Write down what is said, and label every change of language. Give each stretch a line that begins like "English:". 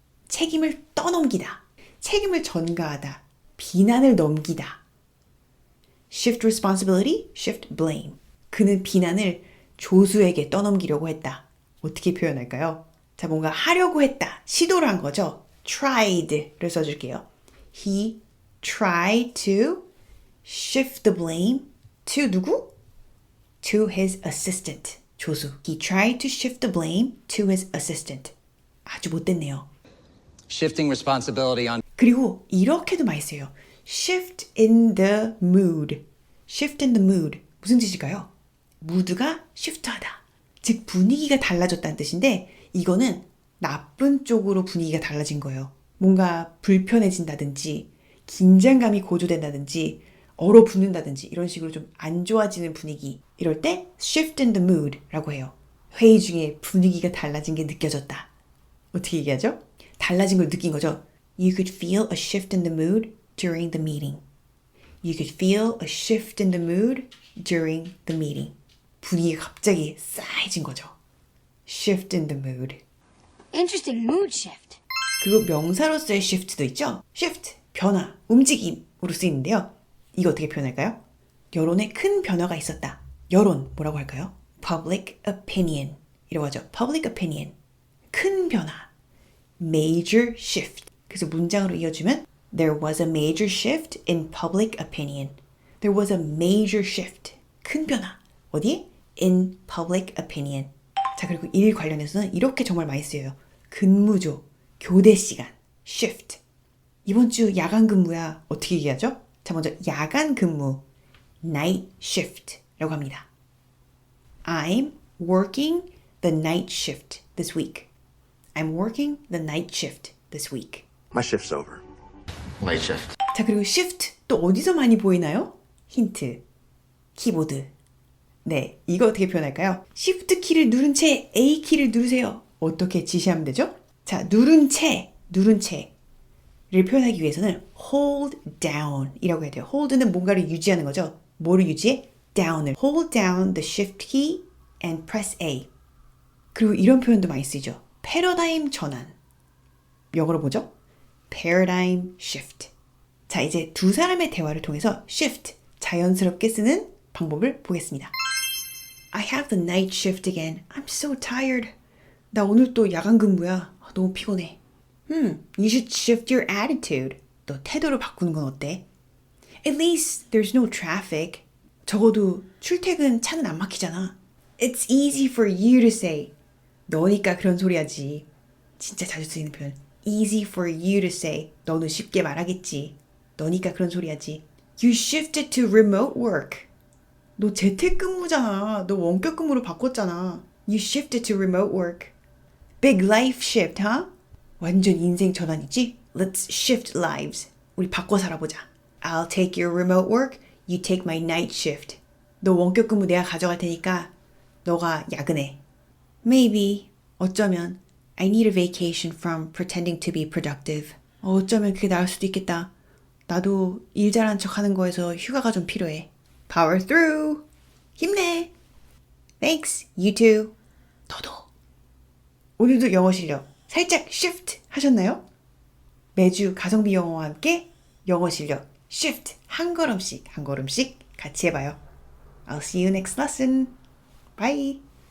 Korean: 책임을 떠넘기다. 책임을 전가하다. 비난을 넘기다.
English: Shift responsibility, shift blame.
Korean: 그는 비난을 조수에게 떠넘기려고 했다. 어떻게 표현할까요? 자, 뭔가 하려고 했다. 시도를 한 거죠. tried를 써줄게요.
English: He tried to shift the blame to
Korean: 누구?
English: To his assistant.
Korean: 조수.
English: He tried to shift the blame to his assistant.
Korean: 아주 못됐네요.
English: Shifting responsibility on
Korean: 그리고 이렇게도 많이 써요.
English: Shift in the mood. Shift in the mood.
Korean: 무슨 뜻일까요? 무드가 shift하다. 즉 분위기가 달라졌다는 뜻인데 이거는 나쁜 쪽으로 분위기가 달라진 거예요. 뭔가 불편해진다든지 긴장감이 고조된다든지 얼어붙는다든지 이런 식으로 좀 안 좋아지는 분위기. 이럴 때
English: shift in the mood
Korean: 라고 해요. 회의 중에 분위기가 달라진 게 느껴졌다. 어떻게 얘기하죠? 달라진 걸 느낀 거죠.
English: You could feel a shift in the mood during the meeting. You could feel a shift in the mood during the meeting.
Korean: 분위기가 갑자기 싸해진 거죠.
English: Shift in the mood. Interesting mood shift.
Korean: 그리고 명사로서의 shift도 있죠. Shift, 변화, 움직임으로 쓰이는데요. 이거 어떻게 표현할까요? 여론에 큰 변화가 있었다. 여론, 뭐라고 할까요? Public opinion 이라고 하죠.
English: Public opinion.
Korean: 큰 변화.
English: Major shift.
Korean: 그래서 문장으로 이어주면
English: There was a major shift in public opinion. There was a major shift.
Korean: 큰 변화. 어디에?
English: In public opinion.
Korean: 자, 그리고 일 관련해서는 이렇게 정말 많이 쓰여요. 근무조, 교대 시간, shift. 이번 주 야간 근무야. 어떻게 얘기하죠? 자, 먼저 야간 근무, night shift라고 합니다.
English: I'm working the night shift this week. I'm working the night shift this week. My shift's over. late shift.
Korean: 자, 그리고 shift 또 어디서 많이 보이나요? 힌트. 키보드. 네, 이거 어떻게 표현할까요? Shift 키를 누른 채 A 키를 누르세요. 어떻게 지시하면 되죠? 자, 누른 채를 표현하기 위해서는 hold down 이라고 해야 돼요. hold는 뭔가를 유지하는 거죠. 뭐를 유지해?
English: down을. hold down the shift key and press A.
Korean: 그리고 이런 표현도 많이 쓰이죠. 패러다임 전환. 영어로 뭐죠? paradigm shift. 자, 이제 두 사람의 대화를 통해서 shift, 자연스럽게 쓰는 방법을 보겠습니다.
English: I have the night shift again. I'm so tired.
Korean: 나 오늘 또 야간 근무야. 너무 피곤해.
English: You should shift your attitude.
Korean: 너 태도를 바꾸는 건 어때?
English: At least there's no traffic.
Korean: 적어도 출퇴근 차는 안 막히잖아.
English: It's easy for you to say.
Korean: 너니까 그런 소리 하지. 진짜 자주 쓰이는 표현.
English: Easy for you to say.
Korean: 너는 쉽게 말하겠지. 너니까 그런 소리 하지.
English: You shifted to remote work.
Korean: 너 재택근무잖아. 너 원격근무로 바꿨잖아.
English: You shifted to remote work. Big life shift, huh?
Korean: 완전 인생 전환이지?
English: Let's shift lives.
Korean: 우리 바꿔 살아보자.
English: I'll take your remote work. You take my night shift.
Korean: 너 원격근무 내가 가져갈 테니까 너가 야근해.
English: Maybe.
Korean: 어쩌면
English: I need a vacation from pretending to be productive.
Korean: 어쩌면 그게 나을 수도 있겠다. 나도 일 잘하는 척 하는 거에서 휴가가 좀 필요해.
English: Power through.
Korean: 힘내.
English: Thanks. You too.
Korean: 너도. 오늘도 영어 실력 살짝 shift 하셨나요? 매주 가성비 영어와 함께 영어 실력 shift 한 걸음씩 같이 해봐요.
English: I'll see you next lesson. Bye.